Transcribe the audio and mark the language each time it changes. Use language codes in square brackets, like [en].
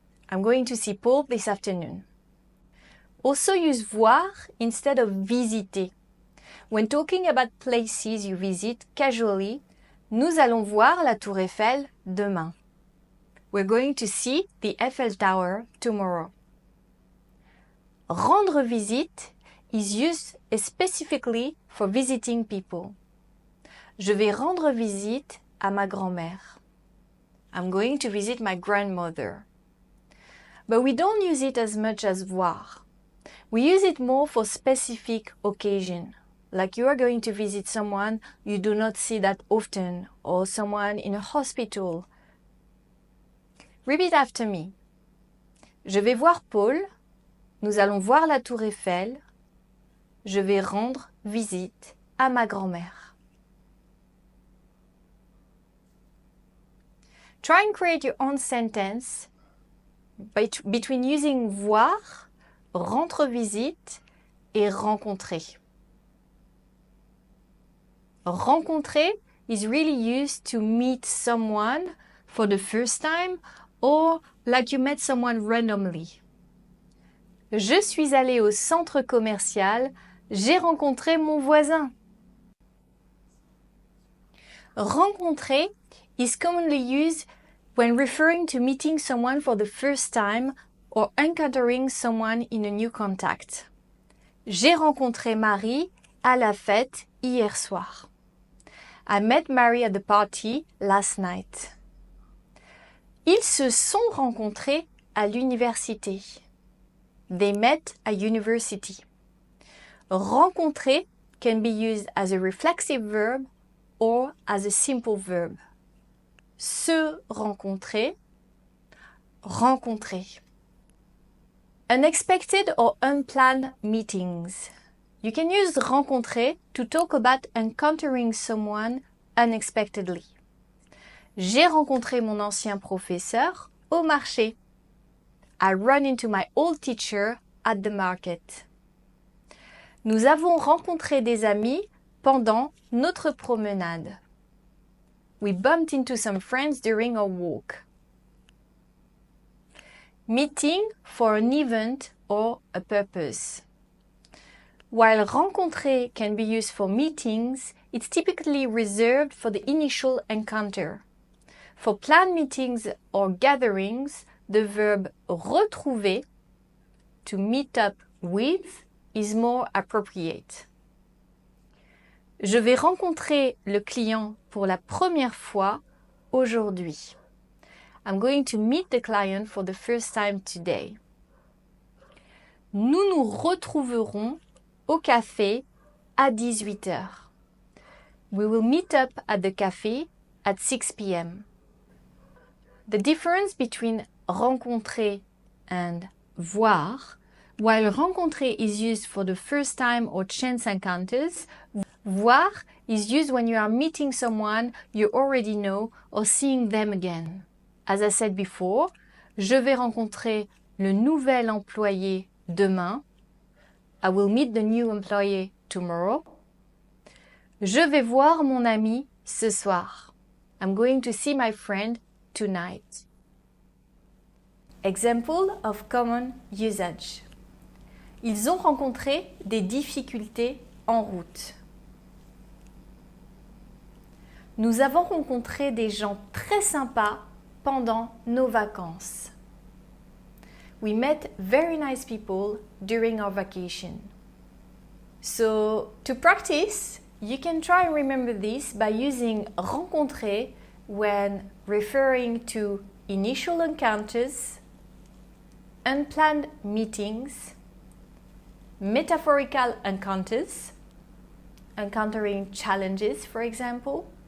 [en] I'm going to see Paul this afternoon. Also use voir instead of visiter. When talking about places you visit casually, [fr] nous allons voir la Tour Eiffel demain. [en] We're going to see the Eiffel Tower tomorrow. Rendre visite is used specifically for visiting people. [fr] Je vais rendre visite à ma grand-mère. [en] I'm going to visit my grandmother. But we don't use it as much as voir. We use it more for specific occasion, like you are going to visit someone you do not see that often, or someone in a hospital. Repeat after me. [fr] Je vais voir Paul. Nous allons voir la Tour Eiffel. Je vais rendre visite à ma grand-mère. [en] Try and create your own sentence between using voir, rendre visite et rencontrer. Rencontrer is really used to meet someone for the first time or like you met someone randomly. [fr] Je suis allée au centre commercial, j'ai rencontré mon voisin. [en] Rencontrer is commonly used when referring to meeting someone for the first time or encountering someone in a new contact. [fr] J'ai rencontré Marie à la fête hier soir. [en] I met Mary at the party last night. [fr] Ils se sont rencontrés à l'université. [en] They met at university. Rencontrer can be used as a reflexive verb or as a simple verb. [fr] Se rencontrer, rencontrer. [en] Unexpected or unplanned meetings. You can use rencontrer to talk about encountering someone unexpectedly. [fr] J'ai rencontré mon ancien professeur au marché. [en] I run into my old teacher at the market. [fr] Nous avons rencontré des amis pendant notre promenade. [en] We bumped into some friends during our walk. Meeting for an event or a purpose. While rencontrer can be used for meetings, it's typically reserved for the initial encounter. For planned meetings or gatherings, the verb retrouver, to meet up with, is more appropriate. [fr] Je vais rencontrer le client pour la première fois aujourd'hui. [en] I'm going to meet the client for the first time today. [fr] Nous nous retrouverons au café à 18 heures. [en] We will meet up at the cafe at 6 p.m. The difference between rencontrer and voir, while rencontrer is used for the first time or chance encounters, voir is used when you are meeting someone you already know or seeing them again. As I said before, [fr] je vais rencontrer le nouvel employé demain. [en] I will meet the new employee tomorrow. [fr] Je vais voir mon ami ce soir. [en] I'm going to see my friend tonight. Example of common usage. [fr] Ils ont rencontré des difficultés en route. Nous avons rencontré des gens très sympas pendant nos vacances. [en] We met very nice people during our vacation. So, to practice, you can try and remember this by using rencontrer when referring to initial encounters, unplanned meetings, metaphorical encounters, encountering challenges, for example.